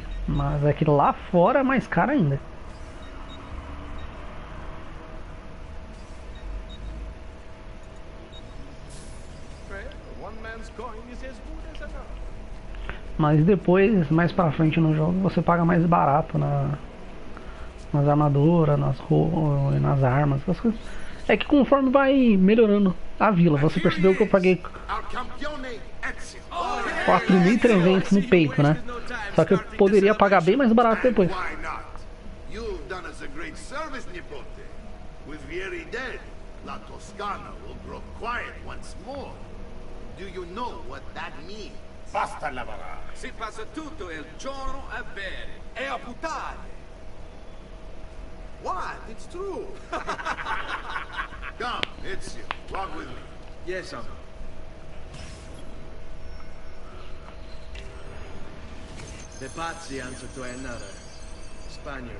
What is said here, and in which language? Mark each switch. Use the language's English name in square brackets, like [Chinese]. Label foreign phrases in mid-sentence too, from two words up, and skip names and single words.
[Portuguese] Mas aquilo lá fora é mais caro ainda. Mas depois, mais pra frente no jogo, você paga mais barato nas armaduras, nas roupas, nas armas, essas coisas. É que conforme vai melhorando a vila, você percebeu que eu paguei 4.300 no peito, né? Só que eu poderia pagar bem mais barato depois. [Italian] Basta lavorare. Si passa tutto il giorno a bere e a puttane. [English] What? It's true. Come, Ezio, walk with me. Yes, uncle. The Pazzi answer to another. Spaniard.